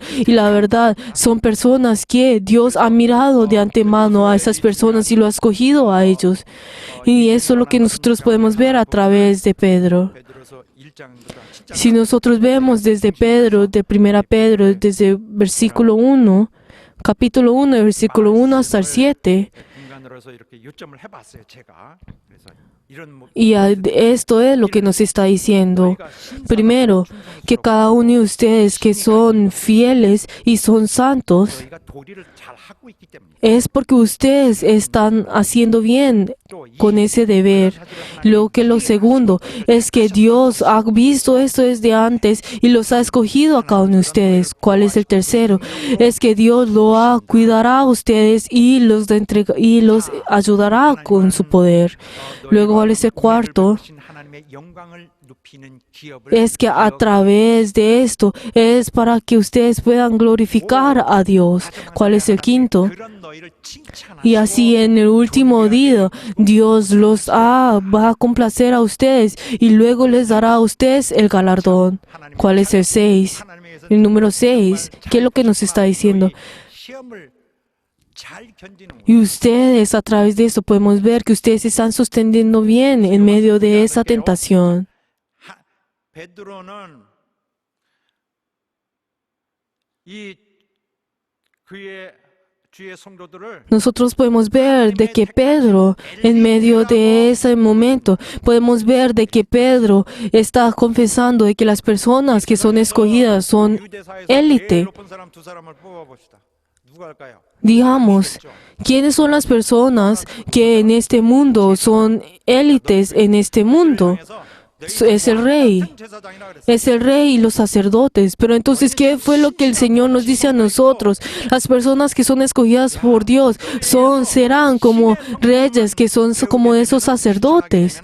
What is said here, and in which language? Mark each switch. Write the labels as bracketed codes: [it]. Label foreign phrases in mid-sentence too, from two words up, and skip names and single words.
[es] Y la verdad, son personas que Dios ha mirado de antemano a esas personas y lo ha escogido a ellos. Y eso es lo que nosotros podemos ver a través de Pedro. Si nosotros vemos desde Pedro, de 1 Pedro, desde versículo 1, capítulo 1, versículo 1 hasta el 7. [ko] 중간으로 해서 이렇게 요점을 해봤어요, 제가. 그래서 이런 [es] Y esto es lo que nos está diciendo. Primero, que cada uno de ustedes que son fieles y son santos, [ko] 저희가 도리를 잘 하고 있기 때문에 [es] es porque ustedes están haciendo bien con ese deber. Lo segundo es que Dios ha visto esto desde antes y los ha escogido a cada uno de ustedes. ¿Cuál es el tercero? Es que Dios cuidará a ustedes y los ayudará con su poder. Luego, ¿cuál es el cuarto? [ko] 하나님의 영광을 높이는 기업을 [es] Es que a través de esto es para que ustedes puedan glorificar a Dios. ¿Cuál es el quinto? [ko] 그런 너희를 칭찬하시고 [es] Y así en el último día, Dios va a complacer a ustedes y luego les dará a ustedes el galardón. ¿Cuál es el 6? El número 6, ¿qué es lo que nos está diciendo? [ko] 시험을 잘 견디는 [es] Y ustedes, a través de eso, podemos ver que ustedes se están sosteniendo bien en medio de esa tentación. [ko] 베드로는 이 그의 주의 성도들을 [es] Nosotros podemos ver de que Pedro, en medio de ese momento, podemos ver de que Pedro está confesando de que las personas que son escogidas son [ko] 유대사에서 [es] élite. [ko] 제일 높은 사람 두 사람을 뽑아봅시다. 누가 할까요? [es] Digamos, ¿quiénes son las personas que en este mundo son élites en este mundo? Es el rey. Es el rey y los sacerdotes. Pero entonces, ¿qué fue lo que el Señor nos dice a nosotros? Las personas que son escogidas por Dios serán como reyes, que son como esos sacerdotes.